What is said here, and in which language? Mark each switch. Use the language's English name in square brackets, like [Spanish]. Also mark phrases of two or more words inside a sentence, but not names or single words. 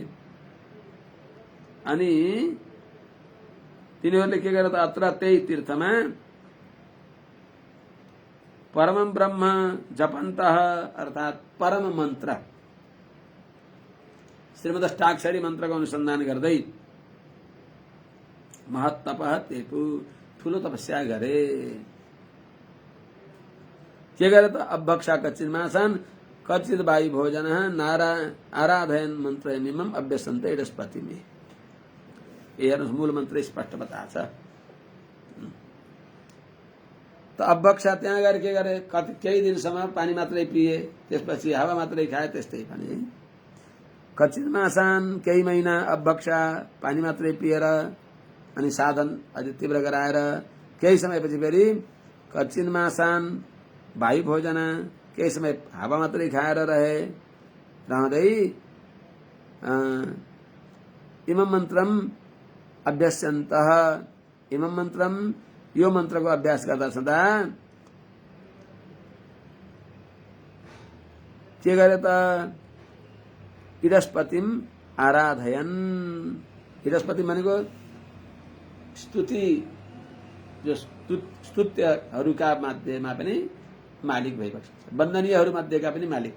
[Nepali] अनि तिनीहरूले के गरे त अत्र त्यही तीर्थमा [Sanskrit] परम ब्रह्म जपन्तः [Nepali] अर्थात परम मन्त्र श्रीमदष्टाक्षरी मन्त्रको अनुसन्धान गर्दै [Sanskrit] महत्तपः तेपु [Nepali] ठूलो तपस्या गरे। के गरे त [Sanskrit] अभक्षा कच्चिन्मासन कच्चित वायु भोजन नारा आराधयन मन्त्रमिमं अभ्यसन्ते इडस्पतिमे। [Nepali] हेर्नुहोस् मूल मन्त्र स्पष्ट बताछ। त अभक्षा त्यहाँ गएर के गरे केही दिनसम्म पानी मात्रै पिए त्यसपछि हावा मात्रै खाए त्यस्तै पनि कच्चिन्मासन केही महिना अभक्षा पानी मात्रै पिएर अनि साधन अझ तीव्र गराएर केही समयपछि फेरि कच्चिन्मासन वायु भोजन केही समय हावा मात्रै खाएर रहँदै [Sanskrit] इमं मन्त्रम अभ्यस्यन्तः इमं मन्त्रम [Nepali] यो मन्त्रको अभ्यास गर्दा छँदा के गरे त [Sanskrit] इडस्पतिम आराधयन। [Nepali] इडस्पति भनेको स्तुति जो स्तुत्यहरूका मध्येमा पनि मालिक भइबस्छ, वन्दनीयहरू मध्येका पनि मालिक।